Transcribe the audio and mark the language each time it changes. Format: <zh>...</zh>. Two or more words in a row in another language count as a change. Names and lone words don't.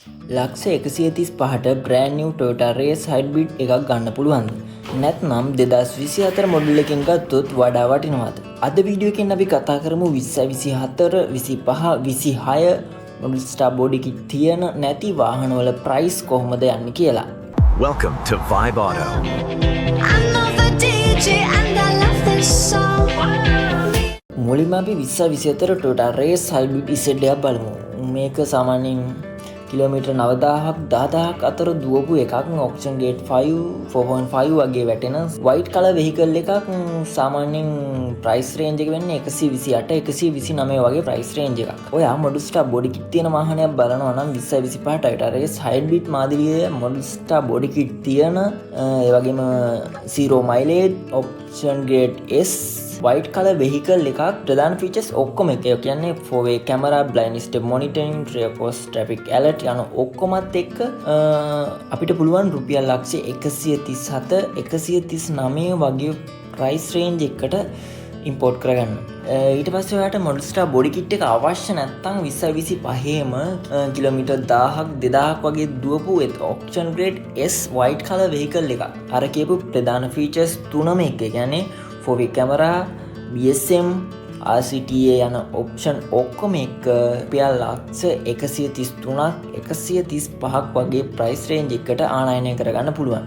<si>ලක්ෂ 135ට</si> <en>brand new</en> <si>Toyota Race Hybrid එකක් ගන්න පුළුවන්ද? නැත්නම් 2024 මොඩල් එකකින් ගත්තොත් වඩා වටිනවද? අද වීඩියෝ එකෙන් අපි කතා කරමු 2024, 25, 26</si> <en>model star body kit</en> <si>තියෙන නැති වාහනවල ප්‍රයිස් කොහොමද යන්නේ කියලා.</si> <en>Welcome to Vibe Auto. I know the DJ and I love this song.</en> <si>මුලින්ම අපි 2024 Toyota Race Hybrid ZD එක බලමු. මේක සාමාන්‍යයෙන් කිලෝමීටර් 9000ක් 10000ක් අතර දුවපු එකක්.</si> <en>auction gate</en> <si>5 4.5 වගේ වැටෙන</si> <en>white color vehicle</en> <si>එකක්. සාමාන්‍යයෙන්</si> <en>price range</en> <si>එක වෙන්නේ 128 129 වගේ</si> <en>price range</en> <si>එකක්. ඔයා</si> <en>model star body kit</en> <si>තියෙන වාහනයක් බලනවා නම් 2025 Toyota Race Hybrid මාදිරියේ</si> <en>model star body kit</en> <si>තියෙන ඒ වගේම</si> <en>zero mileage option grade S white color vehicle</en> <si>එකක්. ප්‍රධාන features ඔක්කොම එක. ඒ කියන්නේ</si> <en>4-way camera, blind step monitoring, rear post traffic alert</en> <si>යන ඔක්කොමත් එක්ක අපිට පුළුවන් රුපියල් ලක්ෂ 137 139 වගේ</si> <en>price range</en> <si>එකකට import කරගන්න. ඊට පස්සේ ඔයාලට</si> <en>model star body kit</en> <si>එක අවශ්‍ය නැත්නම් 2025ම කිලෝමීටර් 1000ක් 2000ක් වගේ දුවපු</si> <en>auction grade S white color vehicle</en> <si>එකක්. අර කියපු ප්‍රධාන features තුනම එක. ඒ කියන්නේ</si> <en>4-way camera, BSM, RCTA</en> <si>යන ඔප්ෂන් ඔක්කොම එක රුපියල් ලක්ෂ 133ක් 135ක් වගේ</si> <en>price range</en> <si>එකකට ආනයනය කරගන්න පුළුවන්.</si>